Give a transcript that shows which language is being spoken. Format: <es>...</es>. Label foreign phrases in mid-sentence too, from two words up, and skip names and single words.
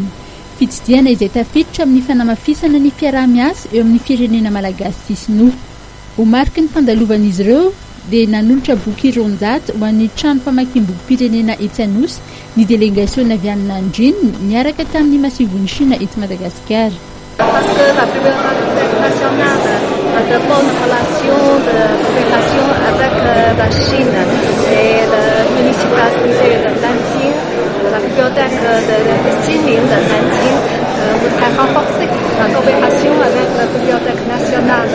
<mg>Fitsidiana izay tafiditra amin'ny fanamafisana ny fiaraha-miasa eo amin'ny firenena malagasy sy sinoa. Ho mariky ny fandalovan'izy ireo dia nanolotra boky 200 ho an'ny trano famakiam-boky pirenena etsy anosy ny délégation avy any Nanjing miaraka tamin'ny masivon'ny Chine eto Madagascar.</mg> <fr>Parce que la bibliothèque nationale a de bonnes relations de coopération avec la Chine et la municipalité de Nanjing, la bibliothèque de Xining de Nanjing voudrait renforcer la coopération avec la bibliothèque nationale.</fr>